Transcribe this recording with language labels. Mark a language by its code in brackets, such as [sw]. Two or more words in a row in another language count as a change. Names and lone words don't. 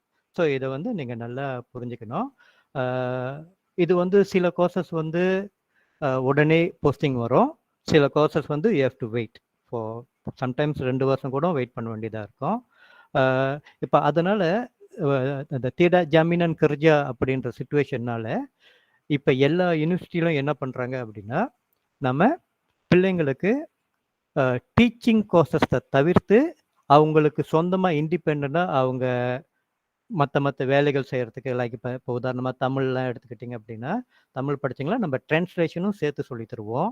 [ta] ஸோ இதை வந்து நீங்கள் நல்லா புரிஞ்சுக்கணும். இது வந்து சில கோர்சஸ் வந்து உடனே போஸ்டிங் வரும், சில கோர்சஸ் வந்து [en] you have to wait for sometimes [ta] 2 வருஷம் கூட வெயிட் பண்ண வேண்டியதாக இருக்கும். இப்போ அதனால் இந்த [ms] tidak jaminan kerja [ta] அப்படின்ற சுச்சுவேஷன்னால இப்போ எல்லா யூனிவர்சிட்டியிலும் என்ன பண்ணுறாங்க அப்படின்னா, நம்ம பிள்ளைங்களுக்கு டீச்சிங் கோர்சஸை தவிர்த்து அவங்களுக்கு சொந்தமாக இண்டிபெண்ட்டாக அவங்க மற்ற வேலைகள் செய்கிறதுக்கு, லைக் இப்போ உதாரணமாக தமிழ்லாம் எடுத்துக்கிட்டிங்க அப்படின்னா, தமிழ் படிச்சிங்களா நம்ம ட்ரான்ஸ்லேஷனும் சேர்த்து சொல்லி தருவோம்.